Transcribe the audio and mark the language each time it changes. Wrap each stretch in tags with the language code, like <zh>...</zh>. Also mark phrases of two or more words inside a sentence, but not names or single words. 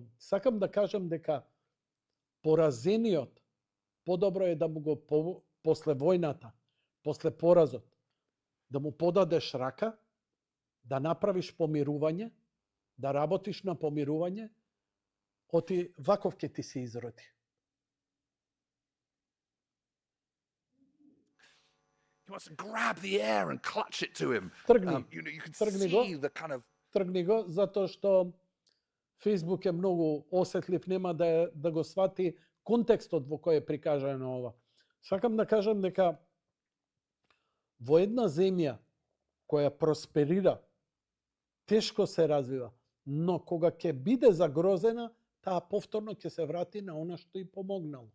<mk>Сакам да кажам дека поразениот подобро е да му го после војната, после поразот, да му подадеш рака, да направиш помирување, да работиш на помирување, оти ваков ќе ти се изроди.</mk> <en>He wants to grab the air and clutch it to him.</en> <mk>Тргни.</mk> <en>You can</en> <mk>Тргни го.</mk> <en>see the kind of</en> <mk>Тргни го, затоа што Фейсбук е многу осетлив, нема да го свати контекстот во кој е прикажано ова. Сакам да кажам дека во една земја која просперира, тешко се развива, но кога ќе биде загрозена, таа повторно ќе се врати на она што и помогнало.</mk>